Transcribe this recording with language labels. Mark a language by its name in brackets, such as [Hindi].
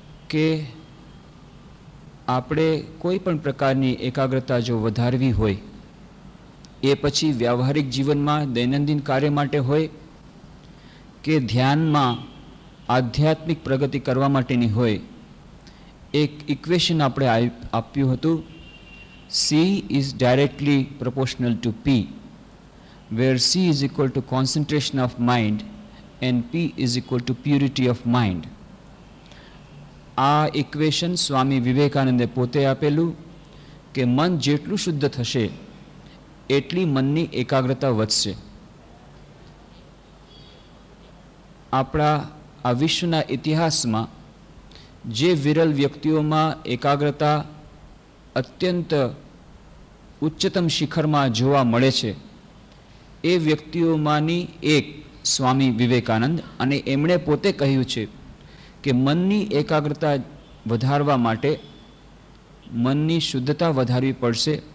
[Gujarati] કે આપણે કોઈ પણ પ્રકારની એકાગ્રતા જો વધારવી હોય, એ પછી વ્યવહારિક જીવનમાં દૈનંદિન કાર્ય માટે હોય કે ધ્યાનમાં આધ્યાત્મિક પ્રગતિ કરવા માટેની હોય, એક ઇક્વેશન આપણે આપ્યું હતું. [English] C is directly proportional to P, where C is equal to concentration of mind and P is equal to purity of mind. [Gujarati] આ ઇક્વેશન સ્વામી વિવેકાનંદે પોતે આપેલું કે મન જેટલું શુદ્ધ થશે એટલી મનની એકાગ્રતા વધશે. આપણા આ વિશ્વના ઇતિહાસમાં જે વિરલ વ્યક્તિઓમાં એકાગ્રતા અત્યંત ઉચ્ચતમ શિખરમાં જોવા મળે છે, એ વ્યક્તિઓમાંની એક સ્વામી વિવેકાનંદ, અને એમણે પોતે કહ્યું છે કે મનની એકાગ્રતા વધારવા માટે મનની શુદ્ધતા વધારવી પડશે.